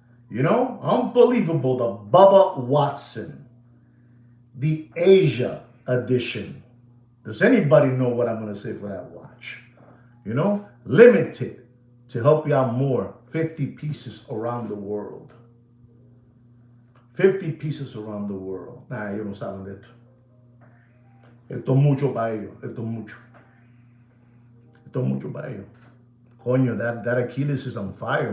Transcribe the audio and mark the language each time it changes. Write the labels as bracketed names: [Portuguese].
[English] You know, unbelievable, the Bubba Watson, the Asia edition. Does anybody know what I'm going to say for that watch? You know, limited to help you out more, 50 pieces around the world. 50 pieces around the world. [Spanish] Nah, ellos no saben de esto. Esto es mucho para ellos. Esto es mucho. Esto es mucho para ellos. [English] Coño, that Achilles is on fire.